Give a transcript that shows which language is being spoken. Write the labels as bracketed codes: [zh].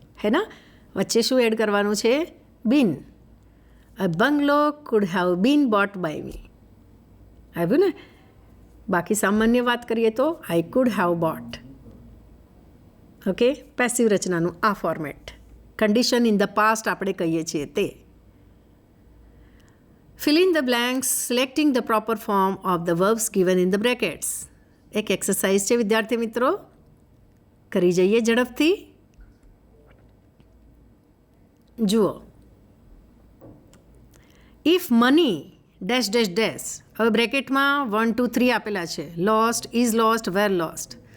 [gu] હે ના? વચ્ચે શું એડ કરવાનું છે? [en] Been. A bungalow could have been bought by me. [gu] આવ્યું ને? બાકી સામાન્ય વાત કરીએ તો [en] I could have bought. [gu] Okay, passive રચનાનું આ format. [en] condition in the past [gu] આપણે કહીએ છીએ તે. [en] Fill in the blanks, selecting the proper form of the verbs given in the brackets. [gu] એક એક્સરસાઇઝ છે વિદ્યાર્થી મિત્રો, કરી જઈએ ઝડપથી. [en] જુઓ, if money dash dash dash. [gu] હવે બ્રેકેટમાં 1 2 3 આપેલા છે. [en] Lost, is lost, were lost.